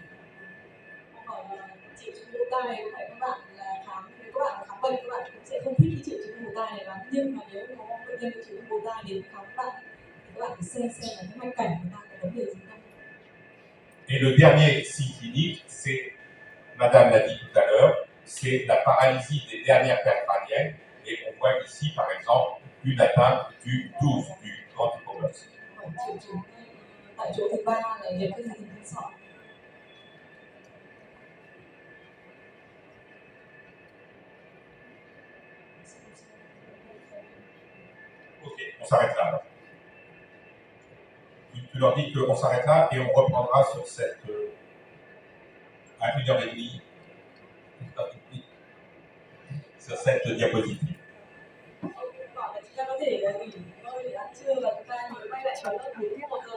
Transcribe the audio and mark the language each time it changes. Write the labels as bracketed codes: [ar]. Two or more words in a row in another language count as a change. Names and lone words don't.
[vi] Ông bảo là triệu chứng ù tai này phải các bạn là khám, nếu các bạn khám bệnh các bạn cũng sẽ không thích cái triệu chứng ù tai này lắm, nhưng mà nếu có bệnh nhân có triệu chứng ù tai đến khám các bạn thì các bạn phải xem là cái mạch cảnh của ta có vấn đề gì không. [fr] Et le dernier signe clinique, c'est, Madame l'a dit tout à l'heure, c'est la paralysie des dernières paires crâniennes. Et on voit ici, par exemple, une atteinte du 12, du grand hypoglosse. [vi] Triệu chứng tại chỗ thứ ba là liệt cái thần kinh sọ. [fr] Ok, on s'arrête là alors. Tu leur dis qu'on s'arrête là et on reprendra sur cette à 1h30 sur cette diapositive. [vi] Ông bảo là chúng ta có thể nghỉ ngơi để ăn trưa và chúng ta mới quay lại trở lại buổi tiếp.